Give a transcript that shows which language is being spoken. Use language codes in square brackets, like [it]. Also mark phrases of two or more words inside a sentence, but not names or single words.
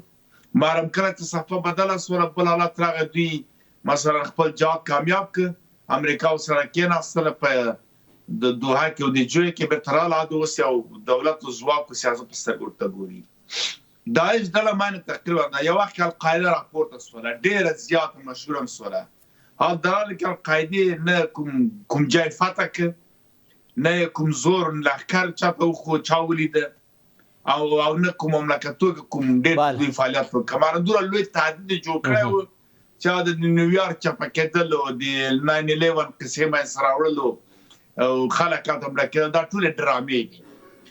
[ps] مارم کله چې صفحه بدله سوله بل حالت راغی، دوی مثلا خپل جهاد کامیاب که، امریکا ورسره کېناستله په د دوحه کې او د جوی کې بیرته راغله، اوس یو دولت او ځواک او سیاست په سترګو ورته ګوري. داعش ډله باندې تقریبا یو وخت کې القاعده راپورته سوله، ډېره زیاته مشهوره هم سوله. [fa] حال در حالی که [ps] القاعدې نه کوم جای فتح که، نه کوم زور لښکر چاته وخو چا ولیده، او نه کوم مملکتو کې کوم ډېر دوی فعالیت وکړ. هماره دومره لوی تهدید یې جوړ کړی و چې د نیویارک چاپه کېدل او د 9/11 قصې منځته راوړل او خلک هلته مړه کېدل، دا ټولې ډرامې دي.